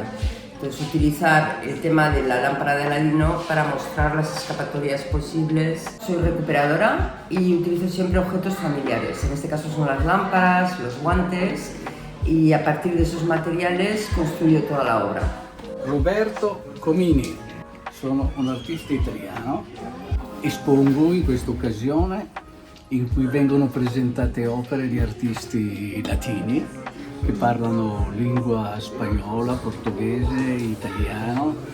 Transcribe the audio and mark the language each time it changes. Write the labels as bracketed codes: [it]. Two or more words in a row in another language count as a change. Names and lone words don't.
[es] Entonces, utilizar el tema de la lámpara de Aladino para mostrar las escapatorias posibles. Soy recuperadora y utilizo siempre objetos familiares. En este caso son las lámparas, los guantes, y a partir de esos materiales construyo toda la obra. [it] Roberto Comini, sono un artista italiano. Espongo in questa occasione in cui vengono presentate opere di artisti latini che parlano lingua spagnola, portoghese, italiano.